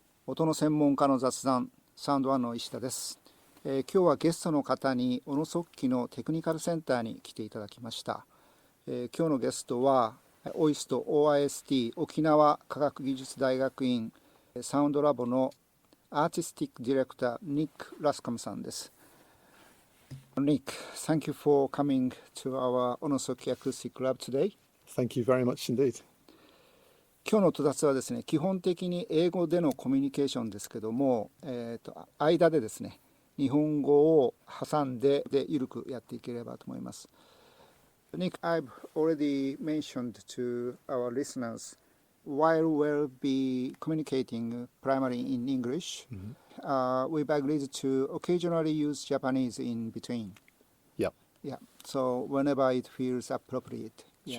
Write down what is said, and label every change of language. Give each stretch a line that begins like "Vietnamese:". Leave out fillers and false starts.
Japanese: 音の専門家の雑談、サウンド1の石田です。今日はゲストの方に小野速記のテクニカルセンターに来ていただきました。今日のゲストはOIST 沖縄科学技術大学院サウンドラボのアーティスティックディレクターニック・ラスカムさんです。
English: Nick, thank you for coming to our Onosoki Acoustic Lab today. Thank you very much indeed.
Japanese: 今日の戸達はですね、基本的に英語でのコミュニケーションですけども、間でですね、日本語を挟んでゆるくやっていければと思います。
English: Nick, I've already mentioned to our listeners, while we'll be communicating primarily in English, we've agreed to occasionally use Japanese in between. Yep. Yeah. So whenever it feels appropriate. Yes.